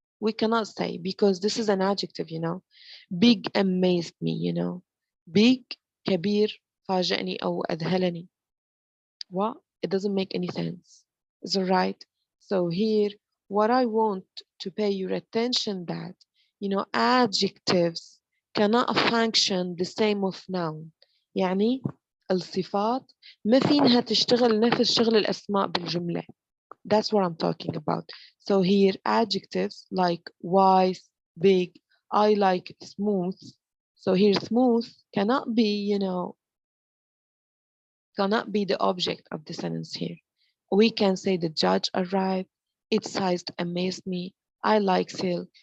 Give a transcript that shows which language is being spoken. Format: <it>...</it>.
<en>We cannot say because this is an adjective, Big amazed me, Big,</en> <ar>كبير, فاجأني أو أذهلني.</ar> <en>What? It doesn't make any sense. Is it right? So here, what I want to pay your attention that, adjectives cannot function the same of noun.</en> <ar>يعني الصفات ما فينها تشتغل نفس شغل الأسماء بالجملة.</ar> <en>That's what I'm talking about. So here adjectives like wise, big, I like smooth. So here smooth cannot be, cannot be the object of the sentence here. We can say the judge arrived, its size amazed me, I like silk.</en>